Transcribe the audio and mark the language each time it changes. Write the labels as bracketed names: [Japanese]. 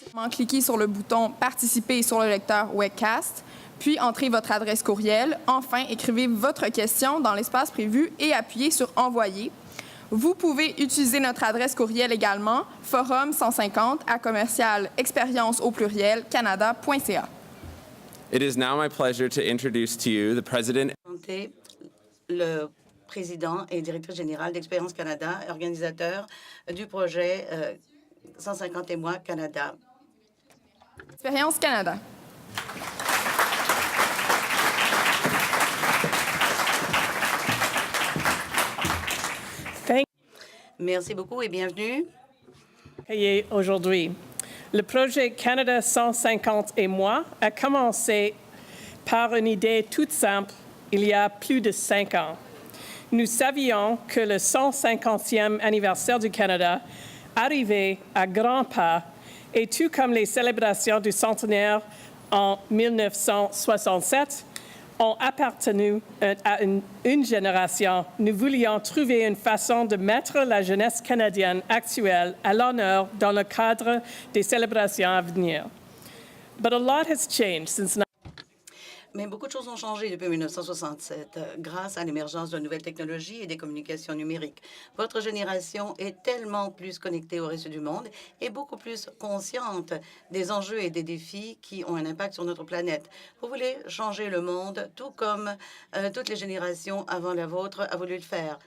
[French] Cliquez sur le bouton « Participer » sur le lecteur Webcast, puis entrez votre adresse courriel. Enfin, écrivez votre question dans l'espace prévu et appuyez sur « Envoyer ». Vous pouvez utiliser notre adresse courriel également, forum150@expérience-canada.ca. [English] It is now my pleasure to introduce to you the President. [French] Le président et directeur général d'Expérience Canada, organisateur du projet 150 et moi Canada. Expérience Canada. Merci beaucoup et bienvenue. Aujourd'hui, le projet Canada 150 et moi a commencé par une idée toute simple il y a plus de 5 ans. Nous savions que le 150e anniversaire du Canada arrivait à grands pas et tout comme les célébrations du centenaire en 1967 ont appartenu à une génération, nous voulions trouver une façon de mettre la jeunesse canadienne actuelle à l'honneur dans le cadre des célébrations à venir. [English] But a lot has changed since. [French] Mais beaucoup de choses ont changé depuis 1967 grâce à l'émergence de nouvelles technologies et des communications numériques. Votre génération est tellement plus connectée au reste du monde et beaucoup plus consciente des enjeux et des défis qui ont un impact sur notre planète. Vous voulez changer le monde tout comme toutes les générations avant la vôtre a voulu le faire.